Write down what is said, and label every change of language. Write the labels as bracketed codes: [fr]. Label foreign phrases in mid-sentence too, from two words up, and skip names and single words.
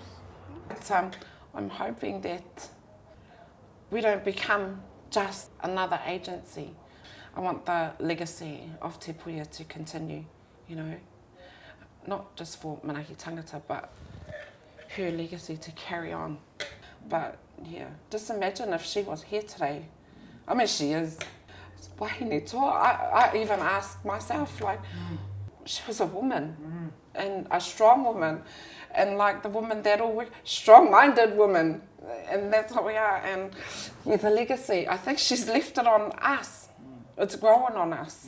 [en] But, I'm hoping that we don't become just another agency. I want the legacy of Te Puia to continue, you know, not just for Manaaki Tangata, but her legacy to carry on. But yeah, just imagine if she was here today. I mean, she is. [mi] Wahine toa. [en] I even asked myself, like, she was a woman, and a strong woman, and like the woman that all work, strong-minded woman, and that's what we are. And yeah, the legacy, I think she's left it on us. It's growing on us.